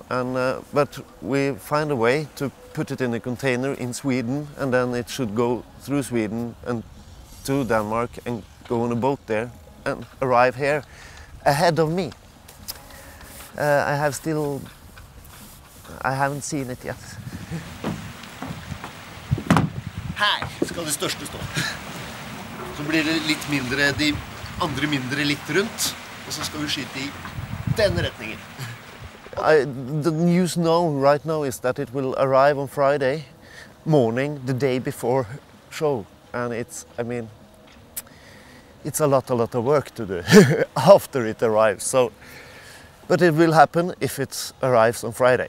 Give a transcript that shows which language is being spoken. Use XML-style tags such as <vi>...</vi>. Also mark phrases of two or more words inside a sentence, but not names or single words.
<en>But we find a way to put it in a container in Sweden, and then it should go through Sweden and to Denmark and go on a boat there and arrive here ahead of me. I haven't seen it yet.</en> <no>Her skal det største stå. Så blir det litt mindre, de andre mindre litt rundt, og så skal vi skyte I den retningen.</no> <en>The news right now is that it will arrive on Friday morning, the day before show. And it's a lot of work to do after it arrives. So, but it will happen if it arrives on Friday.</en>